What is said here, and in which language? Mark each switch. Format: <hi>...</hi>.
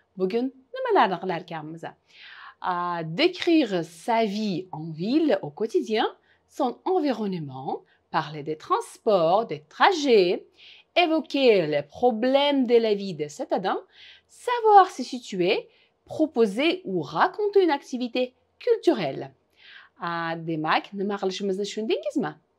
<uz>Bugun nimalarni qilar ekanmiz?</uz> <fr>Décrire sa vie en ville au quotidien, son environnement, parler des transports, des trajets, évoquer les problèmes de la vie de citadins, savoir se situer, proposer ou raconter une activité culturelle.</fr> <uz>Demak, nima qilishimizni tushundingizmi?</uz>